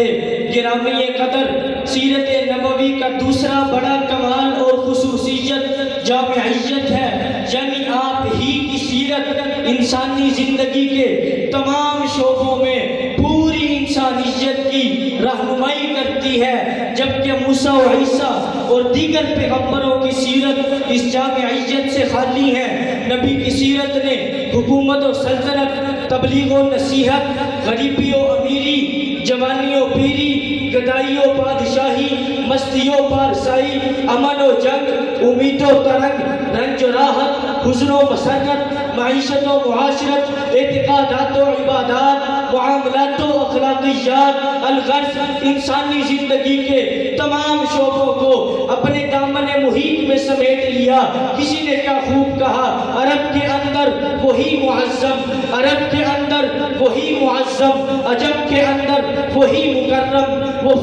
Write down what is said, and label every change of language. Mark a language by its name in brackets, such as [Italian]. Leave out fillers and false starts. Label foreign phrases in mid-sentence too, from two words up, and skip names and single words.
[Urdu] گرامی قدر، سیرت نبوی کا دوسرا بڑا کمال اور خصوصیت جامعیت ہے، یعنی آپ ہی کی سیرت انسانی زندگی کے تمام شعبوں میں پوری انسانیت کی رہنمائی کرتی ہے، جبکہ موسیٰ و عیسیٰ اور دیگر پیغمبروں کی سیرت اس جامعیت سے خالی ہے. نبی کی سیرت نے حکومت و سلطنت، تبلیغ و نصیحت، غریبی و امیری، جوانی و پیری، گدائی و بادشاہی، مستی و پارسائی، امن و جنگ، امید و ترنگ، رنج و راحت، حزن و مسرت، معیشت و معاشرت، اعتقادات و عبادات، معاملات و اخلاقیات، الغرض انسانی زندگی کے تمام شعبوں کو اپنے دامن محیط میں سمیٹ لیا۔ کسی نے کیا خوب کہا، عرب کے اندر وہی معظم، عرب کے اندر وہی معظم، عجب کے اندر وہی مکرم، وہ